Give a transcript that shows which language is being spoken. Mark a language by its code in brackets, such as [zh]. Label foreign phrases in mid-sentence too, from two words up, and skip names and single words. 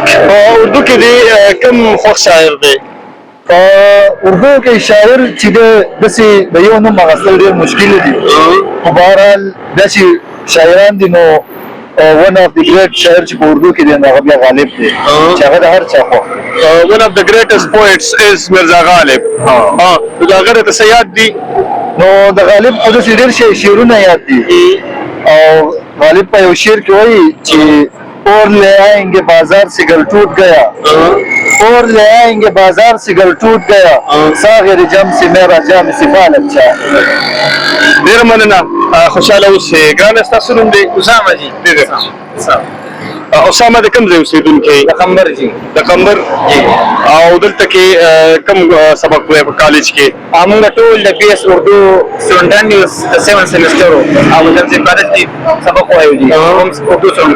[ps] په اردو کې دې کوم خوښ شاعر دی؟ په اردو کې شاعر چې دی داسې د یو نوم اخیستل ډېر مشکل دي خو بهرحال داسې شاعران دي. نو [en] one of the great [ps] شاعر چې په اردو کې دی هغه بیا غالب دی چې هغه د هر چا خوښ. [en] one of the greatest poets is Mirza Ghalib. [ps] نو د هغه راته څه یاد دي؟ نو د غالب خو داسې ډېر شعرونه یاد دي او غالب په یو شعر کې وایي چې [ur] اور لے آئیں گے بازار سے گل ٹوٹ گیا، اور لے آئیں گے بازار سے گل ټوټ گیا، ساغر جم سے میرا جام سفال اچھا. [ps] ډېره مننه. خوشحاله اوسئ. ګرانه ستاسو نوم دی؟ اسامه جي. اسامه د کوم ځای اوسېدونکی؟ د قمبر جي. د قمبر. او دلته کې کوم سبق وایي په کالج کې؟ موږ ټول د بي اس اردو سټوډنټان یو د 7 سمستر او جانزب کالج کې سبق وایو دي، هم اردو سټوډنټان.